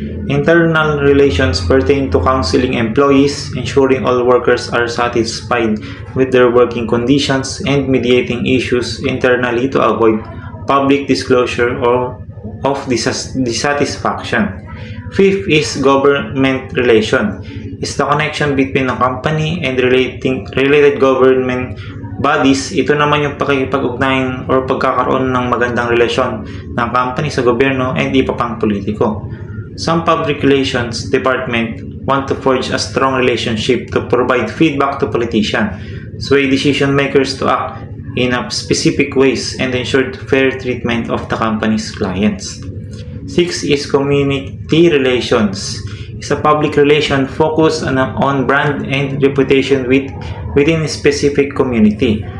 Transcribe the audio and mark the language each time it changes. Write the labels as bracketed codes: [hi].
[en] Internal relations pertain to counseling employees, ensuring all workers are satisfied with their working conditions, and mediating issues internally to avoid public disclosure or of dissatisfaction. Fifth is government relation. Is the connection between a company and related government bodies. [tl] Ito naman yung pakikipag-ugnayan or pagkakaroon ng magandang relasyon ng company sa gobyerno and iba pang politiko. [en] Some public relations department want to forge a strong relationship to provide feedback to politicians, sway decision makers to act in a specific ways, and ensure fair treatment of the company's clients. 6 is community relations. Is a public relation focused on brand and reputation within a specific community.